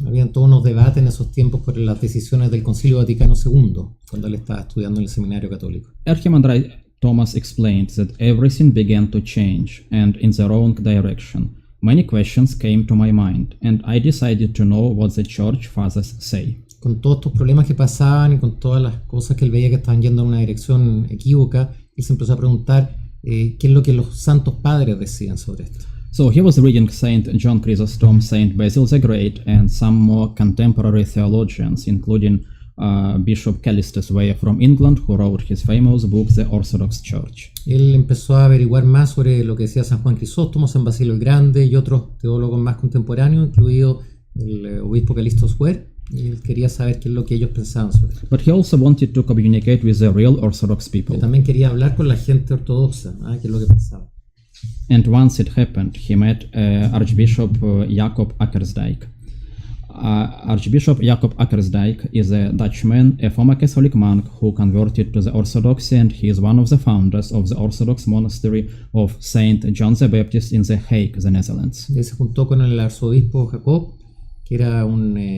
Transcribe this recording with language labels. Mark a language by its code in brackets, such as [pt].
[es] Habían todos unos debates en esos tiempos por las decisiones del Concilio Vaticano II, cuando él estaba estudiando en el seminario católico. [en] Archimandrite Thomas explained that everything began to change, and in the wrong direction. Many questions came to my mind, and I decided to know what the Church Fathers say. [es] Con todos estos problemas que pasaban y con todas las cosas que él veía que estaban yendo en una dirección equívoca, él se empezó a preguntar qué es lo que los santos padres decían sobre esto. [en] So he was reading Saint John Chrysostom, Saint Basil the Great, and some more contemporary theologians, including Bishop Callistus Weyer from England, who wrote his famous book, The Orthodox Church. [es] Él empezó a averiguar más sobre lo que decía San Juan Crisóstomo, San Basilio el Grande y otros teólogos más contemporáneos, incluido el obispo Callistus Weyer. Y él quería saber qué es lo que ellos pensaban sobre eso. [en] But he also wanted to communicate with the real Orthodox people. [es] Él también quería hablar con la gente ortodoxa, qué es lo que pensaba. [en] And once it happened, he met Archbishop Jacob Akkersdijk. Archbishop Jacob Akkersdijk is a Dutchman, a former Catholic monk who converted to the Orthodoxy, and he is one of the founders of the Orthodox monastery of Saint John the Baptist in The Hague, the Netherlands. [es] Él se juntó con el arzobispo Jacob, que era un